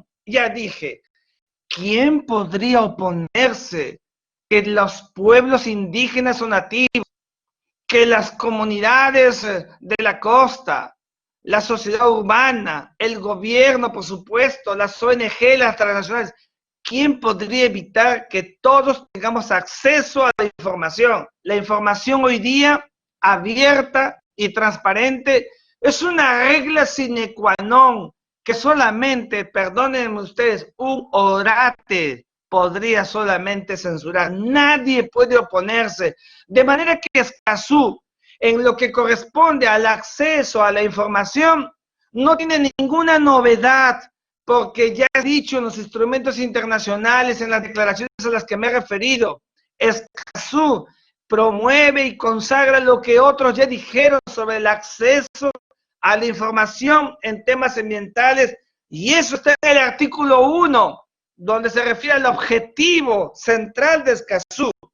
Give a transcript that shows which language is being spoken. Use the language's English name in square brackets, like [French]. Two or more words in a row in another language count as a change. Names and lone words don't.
[Spanish] Ya dije, ¿quién podría oponerse que los pueblos indígenas o nativos, que las comunidades de la costa, la sociedad urbana, el gobierno, por supuesto, las ONG, las transnacionales, ¿quién podría evitar que todos tengamos acceso a la información? La información hoy día, abierta y transparente, es una regla [Latin] sine qua non [Spanish] que solamente, perdónenme ustedes, un orate podría solamente censurar. Nadie puede oponerse. De manera que Escazú, en lo que corresponde al acceso a la información, no tiene ninguna novedad, porque ya he dicho en los instrumentos internacionales, en las declaraciones a las que me he referido, Escazú promueve y consagra lo que otros ya dijeron sobre el acceso a la información en temas ambientales, y eso está en el artículo 1, donde se refiere al objetivo central de Escazú.